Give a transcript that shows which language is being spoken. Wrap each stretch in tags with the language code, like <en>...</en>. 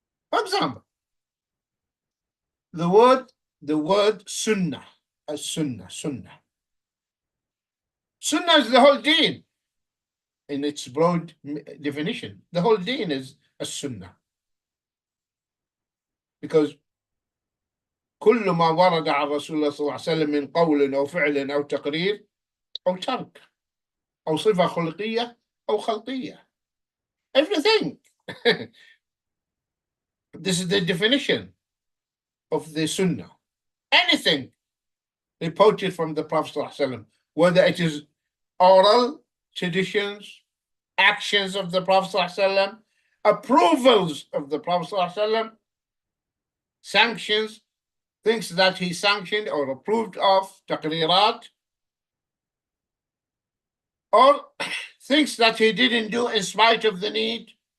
<en>For example, the word sunnah, sunnah. Sunnah is the whole deen in its broad definition. The whole deen is a sunnah. Because</en> <ar>كل ما ورد عن رسول الله صلى الله عليه وسلم من قول أو فعل أو تقرير أو ترك أو صفة خلقية أو خلقية.</ar> <en>Everything. This is the definition of the sunnah. Anything reported from the Prophet ﷺ, whether it is oral traditions, actions of the Prophet ﷺ, approvals of the Prophet ﷺ, sanctions, things that he sanctioned or approved of, taqrirat, or things that he didn't do in spite of the need.</en>